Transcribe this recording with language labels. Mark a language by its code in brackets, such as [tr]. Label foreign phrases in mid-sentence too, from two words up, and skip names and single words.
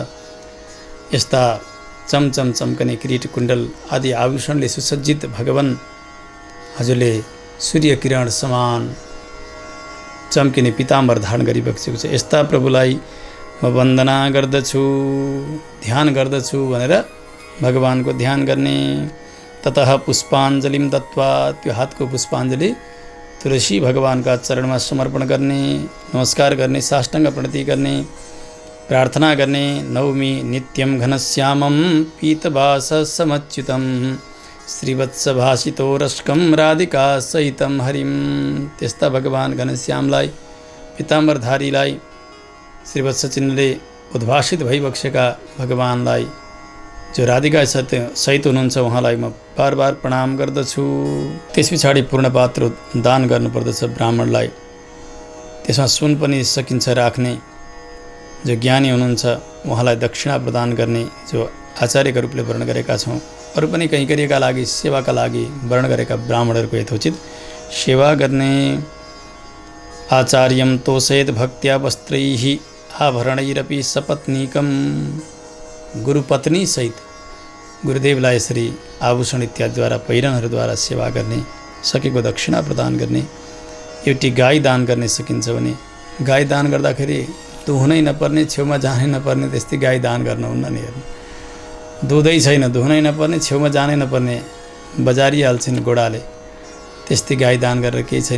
[ne] यस्ता चमचम चम्कने किरीट कुण्डल आदि आभूषणले सुसज्जित भगवान हजुरले सूर्य किरण समान चम्किने पीताम्बर धारण गरिबक्सेको छ। यस्ता प्रभुलाई म वन्दना गर्दछु, ध्यान गर्दछु भनेर भगवानको ध्यान गर्ने। [sa] ततः पुष्पाञ्जलिम दत्वा [ne] त्यो हातको पुष्पाञ्जलि तुलसी भगवानका चरणमा समर्पण गर्ने, नमस्कार गर्ने, साष्टाङ्ग प्रणति गर्ने, प्रार्थना गर्ने। [sa] नौमी नित्यं घनश्यामं पीतवाससमच्युतं श्रीवत्सभासितो रस्कं राधिका सहितं हरिं। [ne] त्यस्ता भगवान घनश्यामलाई पीताम्बरधारीलाई श्रीवत्स चिन्हले उद्भासित भइबक्सेका भगवानलाई जो राधिका सहित हुनुहुन्छ उहाँलाई म बार बार प्रणाम गर्दछु। त्यस पछाडि पूर्ण पात्र दान गर्नुपर्दछ ब्राह्मणलाई। त्यसमा सुन पनि सकिन्छ राख्ने। जो ज्ञानी हुनुहुन्छ उहाँलाई दक्षिणा प्रदान गर्ने जो आचार्यका रूपले वर्ण गरेका छौँ। अरू पनि कैङ्कर्यका लागि सेवाका लागि वर्ण गरेका ब्राह्मणहरूको यथोचित सेवा गर्ने। [sa] आचार्यं तोषयेत् भक्त्या वस्त्रैः आभरणैरपि सपत्नीकं। [ne] गुरुपत्नी सहित गुरुदेवलाई यसरी आभूषण इत्यादिद्वारा पहिरनहरूद्वारा सेवा गर्ने, सकेको दक्षिणा प्रदान गर्ने। एउटी गाई दान गर्ने सकिन्छ भने गाई दान गर्दाखेरि दुहुनै नपर्ने, छेउमा जानै नपर्ने त्यस्तै गाई दान गर्नुहुन्न नि। हेर्नु दुधै छैन, दुहुनै नपर्ने, छेउमा जानै नपर्ने, बजारिहाल्छन् गोडाले, त्यस्तै गाई दान गरेर केही छैन।